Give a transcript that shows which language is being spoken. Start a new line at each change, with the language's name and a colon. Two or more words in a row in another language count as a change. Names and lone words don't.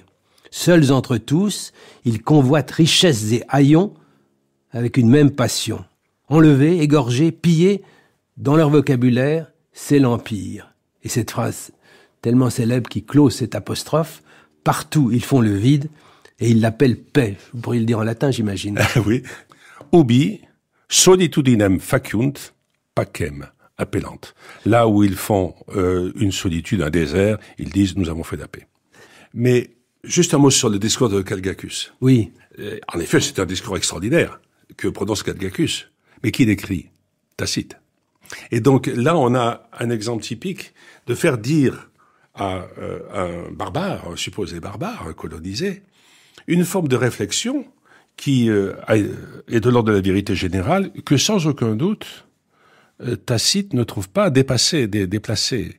French: Seuls entre tous, ils convoitent richesses et haillons avec une même passion. Enlevés, égorgés, pillés, dans leur vocabulaire, c'est l'Empire. » Et cette phrase tellement célèbre qui clôt cette apostrophe, partout ils font le vide et ils l'appellent paix. Vous pourriez le dire en latin, j'imagine. Oui.
Latin: Ubi solitudinem faciunt pacem, appellante.
French: Là où ils font une solitude, un désert, ils disent « nous avons fait la paix ». Mais juste un mot sur le discours de Calgacus. Oui. En effet, c'est un discours extraordinaire que prononce Calgacus. Mais qui l'écrit? Tacite. Et donc là, on a un exemple typique de faire dire à un barbare, un supposé barbare, un colonisé, une forme de réflexion qui est de l'ordre de la vérité générale, que sans aucun doute, Tacite ne trouve pas déplacé.